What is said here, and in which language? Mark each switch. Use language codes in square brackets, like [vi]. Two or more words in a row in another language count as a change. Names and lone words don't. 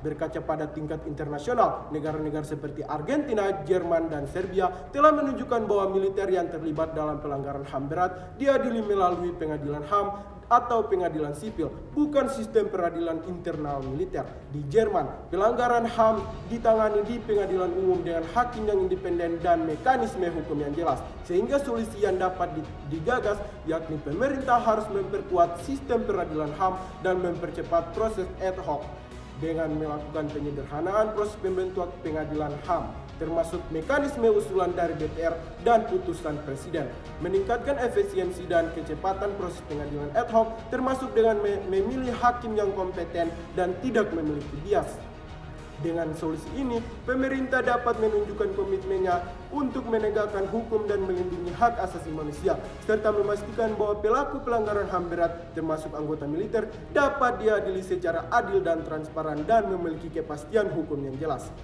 [id] Berkaca pada tingkat internasional, negara-negara seperti Argentina, Jerman, dan Serbia telah menunjukkan bahwa militer yang terlibat dalam pelanggaran HAM berat diadili melalui pengadilan HAM atau pengadilan sipil, bukan sistem peradilan internal militer. Di Jerman, pelanggaran HAM ditangani di pengadilan umum dengan hakim yang independen dan mekanisme hukum yang jelas, sehingga solusi yang dapat digagas yakni pemerintah harus memperkuat sistem peradilan HAM dan mempercepat proses [la] ad hoc [id] dengan melakukan penyederhanaan proses pembentukan pengadilan HAM, termasuk mekanisme usulan dari DPR dan putusan Presiden, meningkatkan efisiensi dan kecepatan proses pengadilan [la] ad hoc, [id] termasuk dengan memilih hakim yang kompeten dan tidak memiliki bias. Dengan solusi ini, pemerintah dapat menunjukkan komitmennya untuk menegakkan hukum dan melindungi hak asasi manusia, serta memastikan bahwa pelaku pelanggaran HAM berat, termasuk anggota militer, dapat diadili secara adil dan transparan dan memiliki kepastian hukum yang jelas.